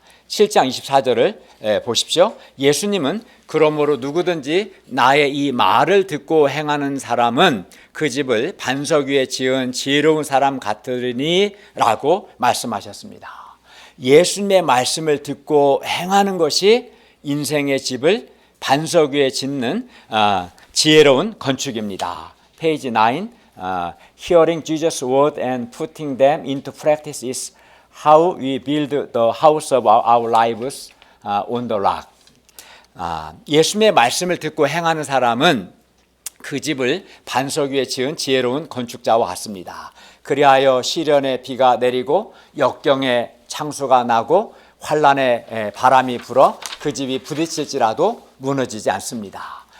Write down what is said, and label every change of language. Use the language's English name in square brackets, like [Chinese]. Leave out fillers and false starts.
[Korean] 7장 24절을 보십시오. 예수님은 그러므로 누구든지 나의 이 말을 듣고 행하는 사람은 그 집을 반석 위에 지은 지혜로운 사람 같으리니 라고 말씀하셨습니다. 예수님의 말씀을 듣고 행하는 것이 인생의 집을 반석 위에 짓는 지혜로운 건축입니다. 페이지 9, [English] Hearing Jesus' word and putting them into practice is how we build the house of our lives on the rock. [Korean] 예수님의 말씀을 듣고 행하는 사람은 그 집을 반석 위에 지은 지혜로운 건축자와 같습니다. 그리하여 시련의 비가 내리고 역경의 창수가 나고 환난의 바람이 불어 그 집이 부딪힐지라도 무너지지 않습니다.